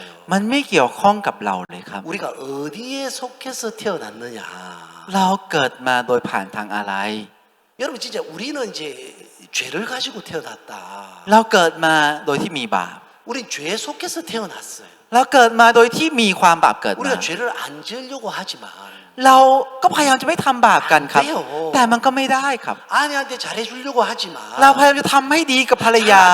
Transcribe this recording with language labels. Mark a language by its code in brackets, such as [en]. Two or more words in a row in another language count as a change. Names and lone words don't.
[th] มันไม่เกี่ยวข้องกับเราเลยครับ [ko] 우리가 어디에 속해서 태어났느냐. [th] เราเกิดมาโดยผ่านทางอะไร [ko] 여러분 진짜 우리는 이제 죄를 가지고 태어났다. [th] เราเกิดมาโดยที่มีบาป [ko] 우린 죄에 속해서 태어났어요. [th] เราเกิดมาโดยที่มีความบาปเกิดมา [ko] 우리가 죄를 안 지으려고 하지만 [th] เราก็พยายามจะไม่ทำบาปกันครับ ไม่เอา แต่มันก็ไม่ได้ครับ [ko] 아내한테 잘해주려고 하지만 [th] เราพยายามจะทำให้ดีกับภรรยา